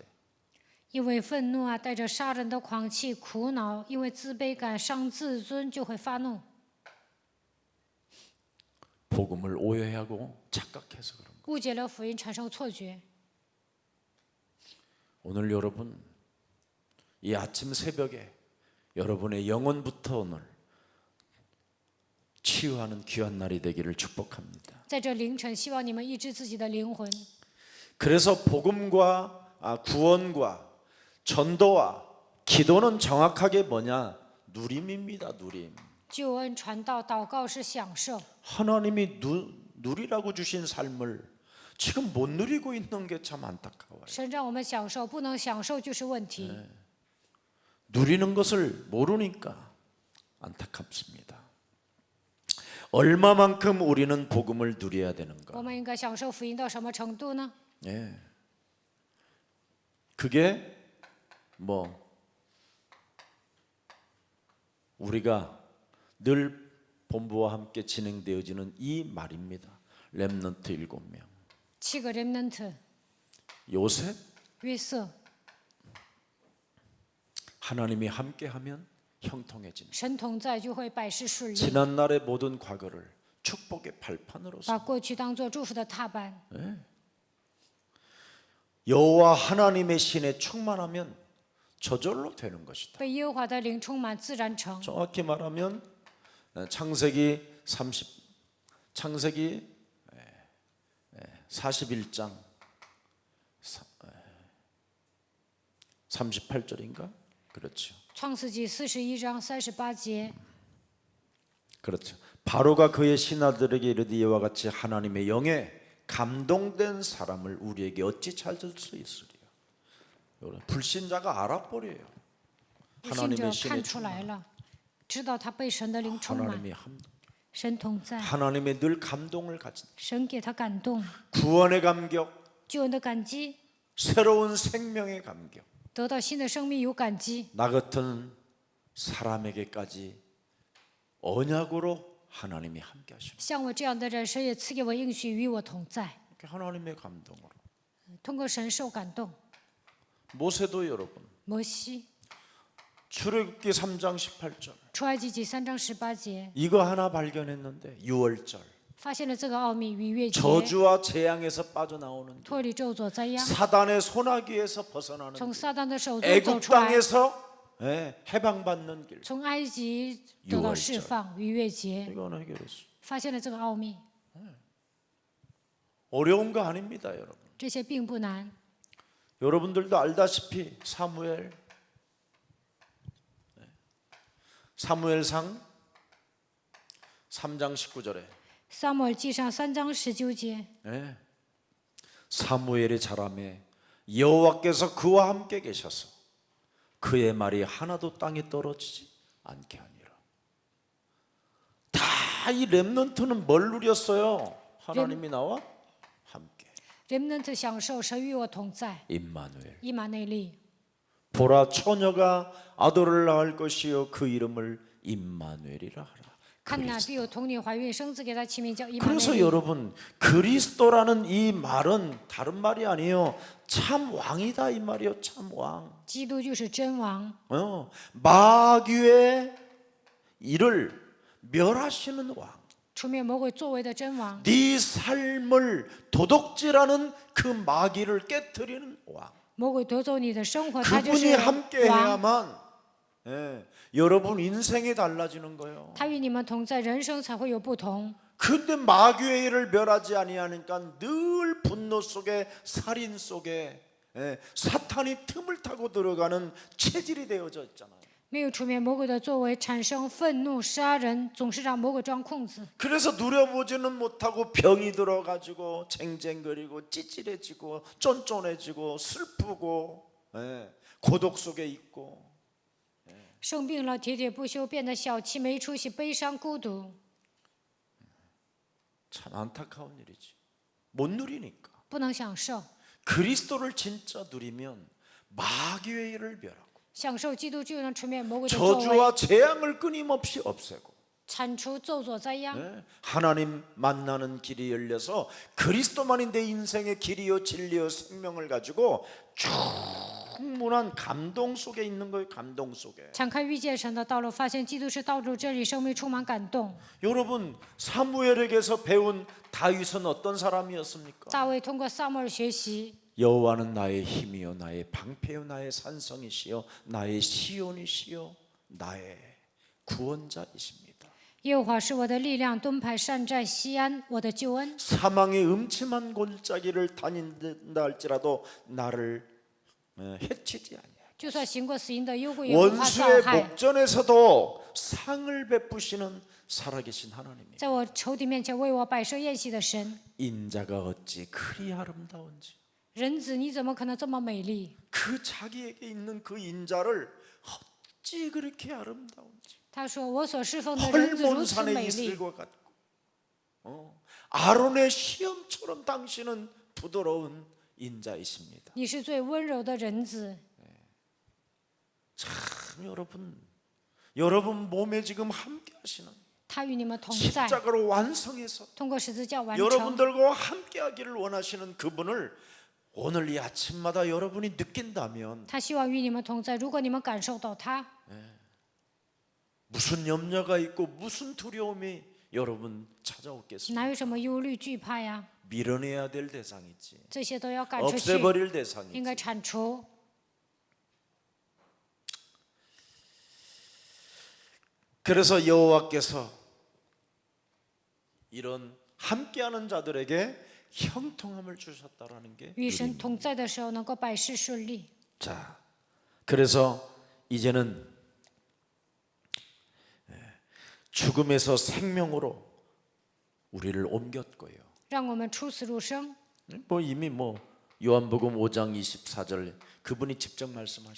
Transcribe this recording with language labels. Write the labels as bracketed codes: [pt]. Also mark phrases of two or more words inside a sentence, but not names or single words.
[zh] 因为愤怒啊，带着杀人的狂气，苦恼，因为自卑感伤自尊，就会发怒。 [ko] 복음을 오해하고 착각해서 그런 거예요. [zh] 误解了福音，产生错觉。 [ko] 오늘 여러분 이 아침 새벽에 여러분의 영혼부터 오늘 치유하는 귀한 날이 되기를 축복합니다. [zh] 在这凌晨，希望你们医治自己的灵魂。 [ko] 그래서 복음과 구원과 전도와 기도는 정확하게 뭐냐? 누림입니다. 누림. [zh] 救恩传道、祷告是享受。 [ko] 하나님이 누리라고 주신 삶을 지금 못 누리고 있는 게 참 안타까워요. [zh] 神让我们享受，不能享受就是问题。 [ko] 누리는 것을 모르니까 안타깝습니다. 얼마만큼 우리는 복음을 누려야 [zh] 我 [ko] 되는가? [zh] 们应该享受福音到什么程度呢？ [ko] 예. 그게 뭐 우리가 늘 본부와 함께 진행되어지는 이 말입니다. 렘넌트 7명. [zh] 7个 remnant， [ko] 요셉 [zh] 约瑟， [ko] 하나님이 함께하면 형통해진다. [zh] 神同在就会百事顺利， [ko] 지난 날의 모든 과거를 축복의 발판으로 [zh] 把过去当作祝福的踏板。 [ko] 여호와 하나님의 신에 충만하면 저절로 되는 것이다. [zh] 被耶和华的灵充满，自然成。 [ko] 정확히 말하면 창세기 41장 38절인가? 그렇죠. [zh] 创世纪41章38节， [ko] 그렇죠. 바로가 그의 신하들에게 이르되 이와 같이 하나님의 영에 감동된 사람을 우리에게 어찌 찾을 수 있으리요? 불신자가 알아버려요. [zh] 不信者 [ko] 하나님의 신에 [zh] 看出来 [ko] 충만. [zh] 了，知道他被神的灵充满， [ko] 하나님의 함, [zh] 神同在， [ko] 하나님의 늘 감동을 가진 [zh] 神给他感动， [ko] 구원의 감격, [zh] 救恩的感激， [ko] 새로운 생명의 감격. [zh] 得到新的生命有感激。 [ko] 나 같은 사람에게까지 언약으로 하나님이 함께 하시는 [zh] 像我这样的人，神也赐给我应许，与我同在。 [ko] 하나님의 감동으로. [zh] 通过神受感动。 [ko] 모세도 여러분 [zh] 摩西， [ko] 출애굽기 3장 18절 [zh] 出埃及记3章18节， [ko] 이거 하나 발견했는데 6월절 [zh] 发现了这个奥秘：逾越节， [ko] 저주와 재앙에서 빠져나오는 길, [zh] 脱离咒诅灾殃， [ko] 사단의 소나기에서 벗어나는 [zh] 从 [ko] 길, [zh] 撒旦的手中走 [ko] 애굽 [zh] 出来， [ko] 땅에서 해방받는 길. [zh] 从埃及得到释放。逾越节， [ko] 이거 하나 해결했어. [zh] 发现了这个奥秘， [ko] 어려운 거 아닙니다, 여러분. [zh] 这些并不难。 [ko] 여러분들도 알다시피 사무엘상 3장 19절에 [zh] 撒母耳记上3章19节， [ko] 사무엘의 자람에 여호와께서 그와 함께 계셔서 그의 말이 하나도 땅에 떨어지지 않게 하니라. 다 이 렘넌트는 뭘 누렸어요? 하나님이 나와 함께. [zh] remnant 享受神与我同在， [ko] 임마누엘. [zh] 以马内利。 [ko] 보라 처녀가 아들을 낳을 것이요 그 이름을 임마누엘이라 하라. [zh] 看哪，必有童女怀孕，生子给他起名叫以马内 [ko] 그래서 [zh] 利。 [ko] 여러분 그리스도라는 이 말은 다른 말이 아니에요. 참 왕이다 이 말이요. 참 왕. [zh] 基督就是真王， [ko] 마귀의 일을 멸하시는 왕. [zh] 出灭魔鬼作为的真王， [ko] 네 삶을 도둑질하는 그 마귀를 깨뜨리는 왕. [zh] 魔鬼夺走你的生活，他就是 [ko] 그분이 함께 [zh] 王， [ko] 해야만 여러분 인생이 달라지는 거예요. [zh] 他与你们同在，人生才会有不同。 [ko] 근데 마귀의 일을 멸하지 아니하니까 늘 분노 속에 살인 속에 사탄이 틈을 타고 들어가는 체질이 되어져 있잖아요. [zh] 没有出面魔鬼的作为，产生愤怒、杀人，总是让魔鬼钻空子。 [ko] 그래서 누려보지는 못하고 병이 들어가지고 쟁쟁거리고 찌질해지고 쫀쫀해지고 슬프고 고독 속에 있고 [zh] 生病了，喋喋不休，变得小气、没出息、悲伤、孤独， [ko] 참 안타까운 일이지. 못 누리니까. [zh] 不能享受。 [ko] 그리스도를 진짜 누리면 마귀의 일을 멸하고 [zh] 享受基督就能出面魔鬼的作为， [ko] 저주와 재앙을 끊임없이 없애고 [zh] 铲除咒诅灾殃。 [ko] 하나님 만나는 길이 열려서 그리스도만이 내 인생의 길이요 진리요 생명을 가지고 충분한 감동 속에 있는 거예요. 감동 속에. [zh] 敞开遇见神的道路，发现基督是道路，真理，生命充满感动。 [ko] 여러분 사무엘에게서 배운 다윗은 어떤 사람이었습니까? [zh] 大卫通过撒母耳学习， [ko] 여호와는 나의 힘이요 나의 방패요 나의 산성이시요 나의 시온이시요 나의 구원자이십니다. [zh] 耶和华是我的力量，盾牌善战西安，我的救恩。 [ko] 사망의 음침한 골짜기를 다닌다 할지라도 나를 해치지 아니하게 [zh] 就算行过死荫的幽谷，也不怕遭 [ko] 원수의 [zh] 害。 [ko] 목전에서도 상을 베푸시는 살아계신 하나님이에요. [zh] 在我仇敌面前为我摆设宴席的神， [ko] 인자가 어찌 그리 아름다운지 [zh] 人子你怎么可能这么美丽？ [ko] 그 자기에게 있는 그 인자를 어찌 그렇게 아름다운지 [zh] 他说：“我所侍奉的人子如此 [ko] 헐몬산의 [zh] 美丽， [ko] 이슬과 같고 아론의 시험처럼 당신은 부드러운 인자이십니다. [zh] 你是最温柔的人子。 [ko] 참 여러분 몸에 지금 함께 하시는 [zh] 他与你们同在， [ko] 십자가로 완성해서 [zh] 通过十字架完成。 [ko] 여러분들과 함께 하기를 원하시는 그분을 오늘 이 아침마다 여러분이 느낀다면 [zh] 他希望与你们同在。如果你们感受到他， [ko] 무슨 염려가 있고 무슨 두려움이 여러분 찾아오겠습니까? [zh] 哪有什么忧虑惧怕呀？ [ko] 밀어내야 될 대상이지 [zh] 这些都要赶出去， [ko] 없애버릴 [zh] 应 [ko] 대상이지 [zh] 该铲除。 [ko] 그래서 여호와께서 이런 함께하는 자들에게 형통함을 주셨다라는 게 [zh] 与神同在的时候，能够百事顺利。 [ko] 자, 그래서 이제는 죽음에서 생명으로 우리를 옮겼고요. [zh] 让我们出死入生。 [ko] 뭐 이미 요한복음 5장 24절 그분이 직접 말씀하셨어요.